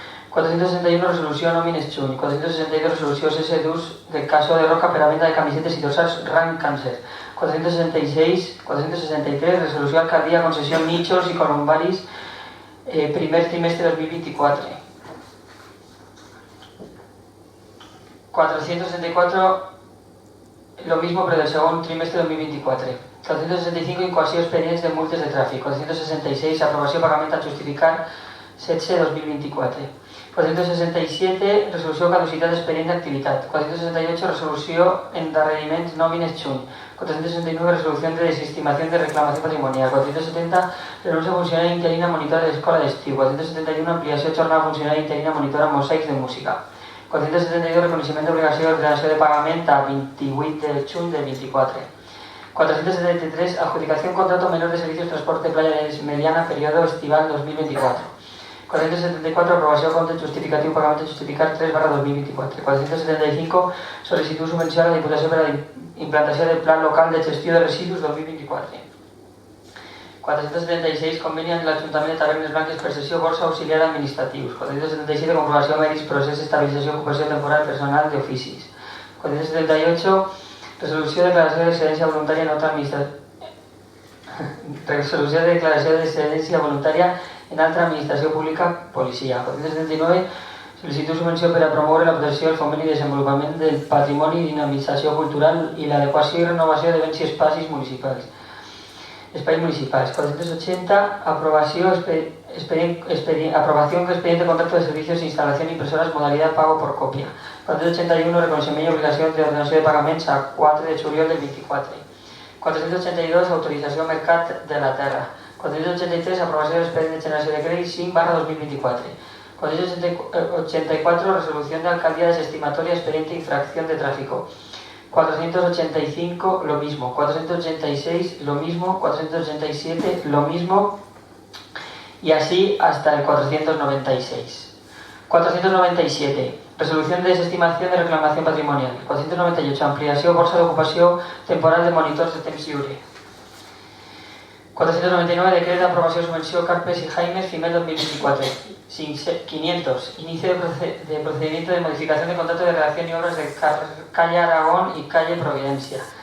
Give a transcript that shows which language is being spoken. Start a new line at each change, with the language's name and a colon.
Catalan: 461, resolució nòmines juny. 462, resolució cese d'ús del caso de Roca per a venda de camisetes i dorsals Rank Càncer. 463, resolució alcaldia, concessió Nichols i Columbaris, primer trimestre 2024.
Spanish: 464, lo mismo pero del segon trimestre 2024.
Catalan: 465, incoació expedients de multes de tràfic. 466, aprovació pagament a justificar 17/2024. 467, resolució caducitat d'expedient d'activitat. 468, resolució endarreriments nòmines juny.
Spanish: 469, resolución de desestimación de reclamación patrimonial. 470, renuncia funcionaria interina monitora de
Catalan: escola d'estiu. 471, ampliació jornada funcionària interina monitora mosaics de música. 472, reconeixement d'obligació d'ordenació de pagament a 28 de juny del 24.
Spanish: 473, adjudicación contrato menor de servicios transporte playa de mediana periodo estival 2024.
Catalan: 474, aprovació compte justificatiu pagament a justificar 3/2024. 475, sol·licitud subvenció a la Diputació per a la implantació del Pla Local de Gestió de Residus 2024. 476, conveni amb l'Ajuntament de Tavernes Blanques per sessió borsa auxiliar administratius. 477, comprovació mèrits, procés, estabilització, ocupació temporal, personal d'oficis. 478, resolució de declaració d'excedència voluntària en altra administració. Resolució de declaració d'excedència voluntària en altra administració pública, policia. 479, sol·licitud subvenció per a promoure la protecció, el foment i desenvolupament del patrimoni i dinamització cultural i l'adequació i renovació de béns i espais municipals.
Spanish: 480, aprobación expediente contrato de servicios, instalación y impresoras, modalidad pago por copia.
Catalan: 481, reconeixement i obligació de ordenació de pagaments a 4 de juliol del 24. 482, autorització al mercat de la terra. 483, aprovació de l'expedient de generació de crèdit 5/2024.
Spanish: 484, resolución de alcaldía desestimatoria, expediente infracción de tráfico. 485, lo mismo. 486, lo mismo. 487, lo mismo. Y así hasta el 496. 497, Resolución de desestimación de reclamación patrimonial. 498.
Catalan: Ampliació borsa d'ocupació temporal de monitors de temps lliure. 499. Decret d'aprovació subvenció Carpes y Jaimes FIMEL 2024. 500.
Spanish: Inicio de procedimiento de modificación de contrato de redacción y obras de calle Aragón y calle Providencia.